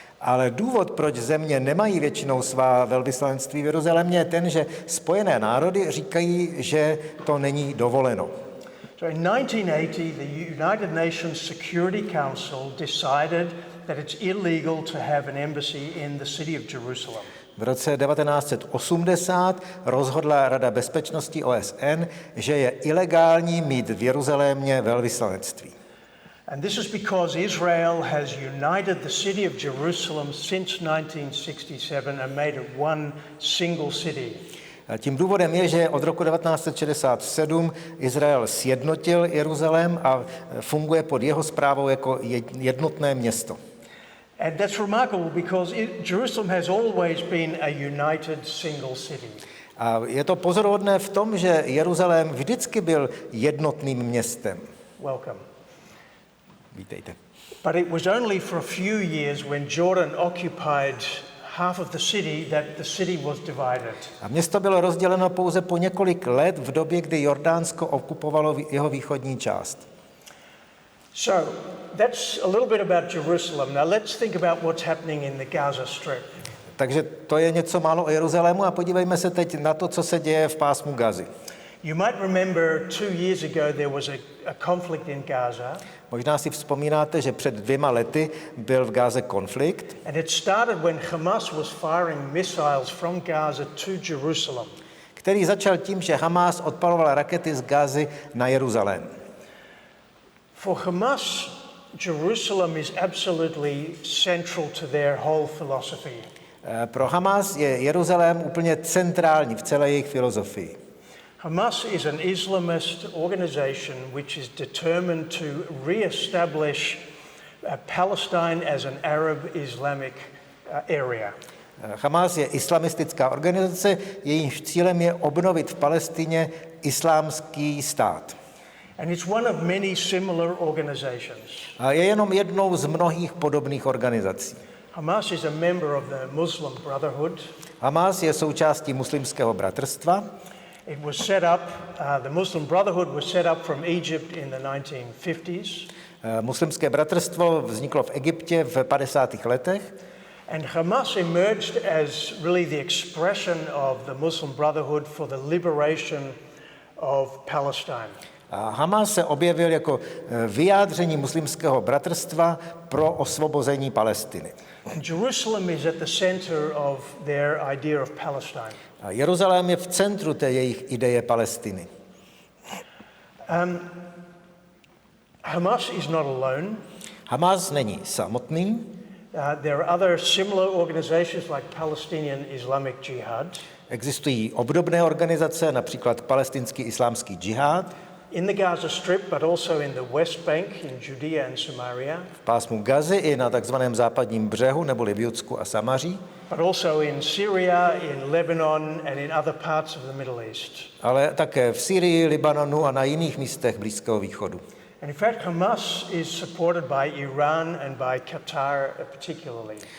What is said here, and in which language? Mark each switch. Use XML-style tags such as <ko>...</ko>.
<cs>Ale důvod, proč země nemají většinou svá velvyslanectví v Jeruzalémě, je ten, že Spojené národy říkají, že to není dovoleno.</cs> <en>So in 1980, the United Nations Security Council decided that it's illegal to have an embassy in the city of Jerusalem.</en> <cs>V roce 1980 rozhodla Rada bezpečnosti OSN, že je ilegální mít v Jeruzalémě velvyslanectví.</cs> <en>And this is because Israel has united the city of Jerusalem since 1967 and made it one single city.</en> <cs>Tím důvodem je, že od roku 1967 Izrael sjednotil Jeruzalém a funguje pod jeho správou jako jednotné město.</cs> <en>And that's remarkable because Jerusalem has always been a united single city.</en> <cs>A je to pozoruhodné v tom, že Jeruzalém vždycky byl jednotným městem.</cs> <en>Welcome.</en> <cs>Vítejte.</cs> <en>But it was only for a few years when Jordan occupied half of the city that the city was divided.</en> <cs>A město bylo rozděleno pouze po několik let v době, kdy Jordánsko okupovalo jeho východní část.</cs> <en>So, that's a little bit about Jerusalem. Now let's think about what's happening in the Gaza Strip.</en> <cs>Takže to je něco málo o Jeruzalému a podívejme se teď na to, co se děje v pásmu Gazy.</cs> <en>You might remember 2 years ago there was a conflict in Gaza.</en> <cs>Možná si vzpomínáte, že před 2 lety byl v Gáze konflikt.</cs> <en>And it started when Hamas was firing missiles from Gaza to Jerusalem.</en> <cs>Který začal tím, že Hamas odpaloval rakety z Gazy na Jeruzalém.</cs> <en>For Hamas, Jerusalem is absolutely central to their whole philosophy.</en> <cs>Pro Hamas je Jeruzalém úplně centrální v celé jejich filozofii.</cs> <en>Hamas is an Islamist organization which is determined to re-establish Palestine as an Arab Islamic area.</en> <cs>Hamas je islamistická organizace, jejímž cílem je obnovit v Palestině islámský stát.</cs> <en>And it's one of many similar organizations.</en> <cs>A je jenom jednou z mnohých podobných organizací.</cs> <en>Hamas is a member of the Muslim Brotherhood.</en> <cs>Hamas je součástí muslimského bratrstva.</cs> <en>It was set up, the Muslim Brotherhood was set up from Egypt in the 1950s.</en> <cs>Muslimské bratrstvo vzniklo v Egyptě v 50. letech.</cs> <en>And Hamas emerged as really the expression of the Muslim Brotherhood for the liberation of Palestine.</en> <cs>A Hamas se objevil jako vyjádření muslimského bratrstva pro osvobození Palestiny.</cs> <en>Jerusalem is at the center of their idea of Palestine.</en> <cs>A Jeruzalém je v centru té jejich ideje Palestiny.</cs> <en>Hamas is not alone.</en> <cs>Hamas není samotný.</cs> <en>There are other similar organizations like Palestinian Islamic Jihad.</en> <cs>Existují obdobné organizace, například palestinský islámský džihad.</cs> <en>In the Gaza Strip, but also in the West Bank, in Judea and Samaria.</en> <cs>V pásmu Gazy i na takzvaném západním břehu, neboli v Judsku a Samaří.</cs> <en>But also in Syria, in Lebanon and in other parts of the Middle East.</en> <cs>Ale také v Syrii, Libanonu a na jiných místech Blízkého východu.</cs> <en>And in fact, Hamas is supported by Iran and by Qatar particularly.</en>